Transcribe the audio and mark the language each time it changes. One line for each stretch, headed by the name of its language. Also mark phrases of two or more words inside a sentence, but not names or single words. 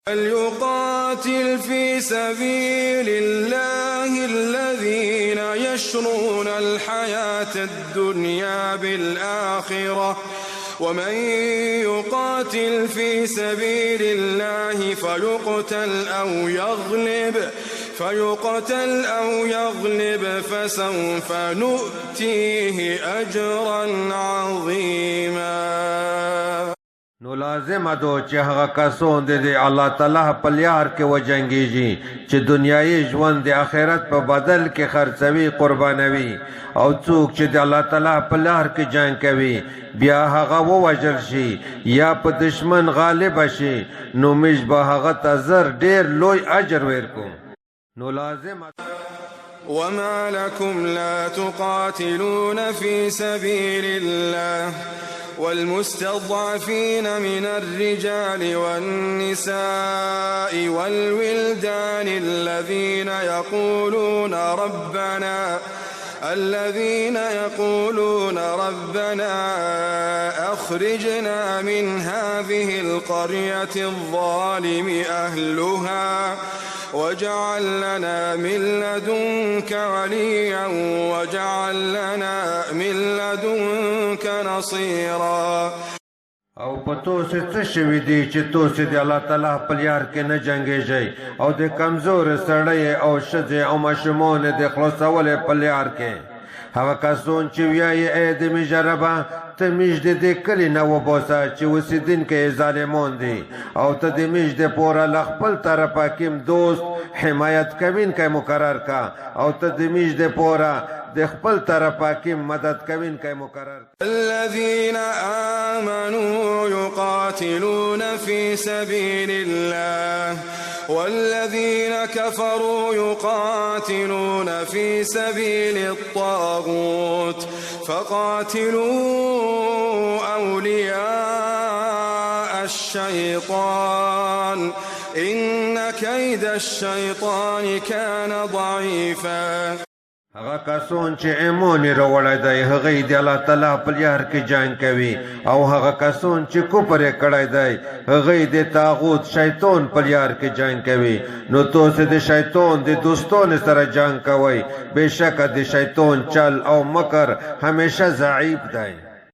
Arabic: فليقاتل في سبيل الله الذين يشرون الحياة الدنيا بالآخرة ومن يقاتل في سبيل الله فيقتل أو يغلب فسوف نؤتيه أجرا عظيما.
Pashto: نو لازم دو چې هغه کسون دي الله تعالی په لار کې وجنګيږي چې دنیايي ژوند د آخرت په بدل کې خرڅوي قربانوي او څوک چې د الله تعالی په لار کې جنگ کوي بیا هغه ووژل شي یا په دشمن غالب شي نو موږ به هغه ته زر ډیر لوی اجر ورکوم. نو لازم
Arabic: وما لكم لا تقاتلون في سبيل الله والمستضعفين من الرجال والنساء والولدان الذين يقولون ربنا أخرجنا من هذه القرية الظالم أهلها واجعل لنا من لدنك وليا واجعل لنا من لدنك نصيرا.
Pashto: او پتو سے څه شوي دي چې تاسو د الله تعالی په لار کې نه جنګېږئ او د کمزور سړی او ښځې او ماشومان د خلاصولو په لار کې هغه کسان چې وایي ای د مجربه ته موږ د دې کلي نه وباسه چې اوسېدونکي ظالمان دي او ته د موږ دپاره له خپل طرفه کوم دوست حمایت کوونکی مقرر کا او ته د موږ دپاره د خپل طرفه کوم مدد کوونکی مقرر.
Arabic: الذين آمنوا يقاتلون في سبيل الله والذين كفروا يقاتلون في سبيل الطاغوت فقاتلوا أولياء الشيطان إن كيد الشيطان كان ضعيفا.
Pashto: هغه کسان چې ایمان یې راوړی دی هغوی د الله تعالی په لار کې جنګ کوي او هغه کسان چې کفر یې کړی دی هغوی د طاغوت شیطان په لار کې جنګ کوي. نو تاسو د شیطان د دوستانو سره جنګ کوئ بېشکه د شیطان چل او مکر همیشه ضعیف دی.